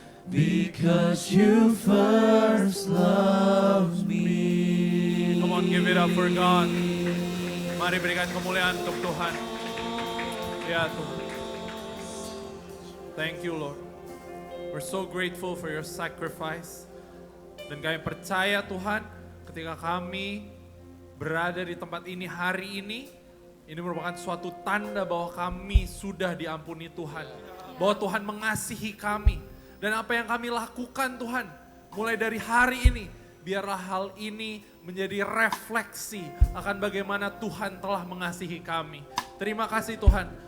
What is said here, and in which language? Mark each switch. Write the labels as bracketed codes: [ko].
[en] Because you first loved me. Come on, give it up for God. [id] Mari berikan kemuliaan untuk Tuhan. Ya Tuhan. [en] Thank you Lord. We're so grateful for your sacrifice. [id] Dan kami percaya Tuhan, ketika kami berada di tempat ini hari ini merupakan suatu tanda bahwa kami sudah diampuni Tuhan. Bahwa Tuhan mengasihi kami. Dan apa yang kami lakukan Tuhan, mulai dari hari ini, biarlah hal ini menjadi refleksi akan bagaimana Tuhan telah mengasihi kami. Terima kasih Tuhan.